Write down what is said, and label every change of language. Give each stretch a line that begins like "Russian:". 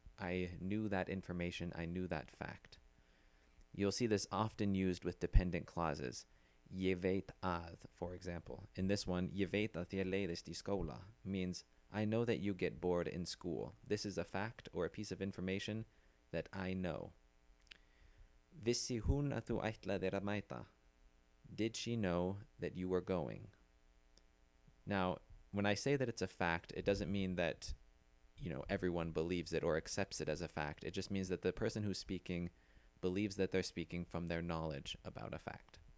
English: I knew that information, I knew that fact. You'll see this often used with dependent clauses.
Icelandic: Ég veit að,
English: for example. In this one,
Icelandic: ég veit að þér leiðist í skóla
English: means I know that you get bored in school. This is a fact or a piece of information that I know.
Icelandic: Vissi hún að þú ætlaðir að mæta?
English: Did she know that you were going? Now, when I say that it's a fact, it doesn't mean that, everyone believes it or accepts it as a fact. It just means that the person who's speaking believes that they're speaking from their knowledge about a fact.